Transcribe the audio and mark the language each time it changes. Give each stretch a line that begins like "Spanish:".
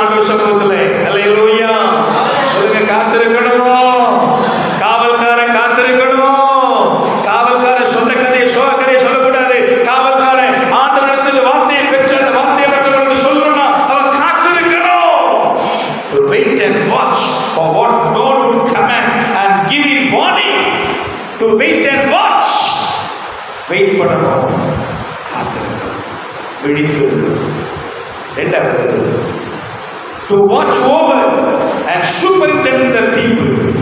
Tamil: ஆண்டவர் சமூகத்தில் அல்லேலூயா. சொல்லுங்க காத்திருக்கணும். காவல்காரன் காத்திருக்கணும். காவல்காரன் சொன்ன கதையை சோக கதையை சொல்லக்கூடாது. காவல்காரன் ஆண்டவரிடத்தில் வார்த்தையை பெற்று அந்த வார்த்தையை மற்றவர்களுக்கு சொல்லணும்னா அவன் காத்திருக்கணும்.
English: To wait and watch for what God would command and give him warning. To wait and watch.
Tamil: Wait பண்ணணும், காத்திருக்கணும், விழித்து. ரெண்டாவது,
English: to watch over and superintend the people.